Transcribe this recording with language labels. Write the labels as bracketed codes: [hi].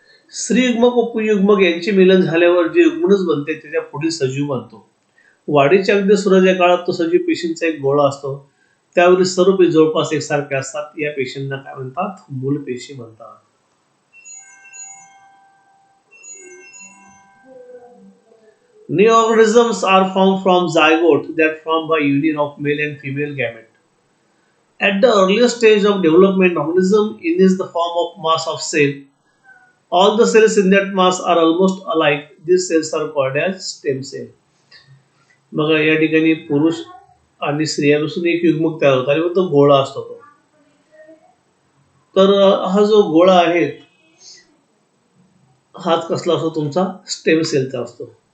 [mr] स्त्रीयुग्मक व पुंयुग्मक यांचे मिलन झाल्यावर जे युग्मनच बनते त्याच्या पुढील सजीव बनतो. वाढीच्या अगदी सुरुवातीच्या काळात तो सजीव पेशींचा एक गोळा असतो. त्यावरील सर्व पेशी जवळपास एकसारखे असतात. या पेशींना काय म्हणतात, मूलपेशी म्हणतात. [en] New organisms are formed from zygote that formed by union of male and female gamete. At the earliest stage of development, organism is the form of mass of cell. All the cells in that mass are almost alike. These cells are called as stem cell. [mr] बघा या ठिकाणी पुरुष आणि स्त्रियांपासून एक युग्मक तयार होतो आणि मग तो गोळा असतो तो. तर हा जो गोळा आहे हाच कसला असतो, तुमचा स्टेम सेलचा असतो.